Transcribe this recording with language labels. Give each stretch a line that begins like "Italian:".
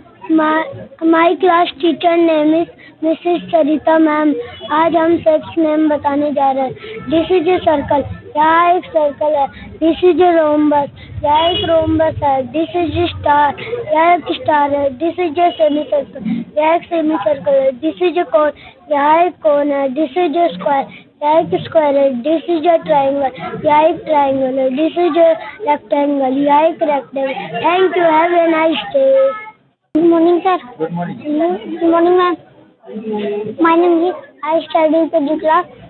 English: My class teacher name is Mrs. Sarita ma'am.
Hindi: आज हम
English: shapes name
Hindi: बताने जा रहे हैं।
English: This is a circle.
Hindi: यहाँ एक सर्कल है।
English: This is a rhombus.
Hindi: यहाँ एक rhombus है।
English: This is a star.
Hindi: यहाँ एक स्टार है।
English: This is a semicircle.
Hindi: यहाँ एक semicircle है।
English: This is a cone.
Hindi: यहाँ एक cone है।
English: This is a square.
Hindi: यह एक स्क्वायर है,
English: this is a triangle,
Hindi: यह एक ट्राइंगल है,
English: this is a rectangle,
Hindi: यह एक rectangle.
English: Thank you, have a nice day. Good morning sir. Good morning. Good morning ma'am. My name is, I study in the class.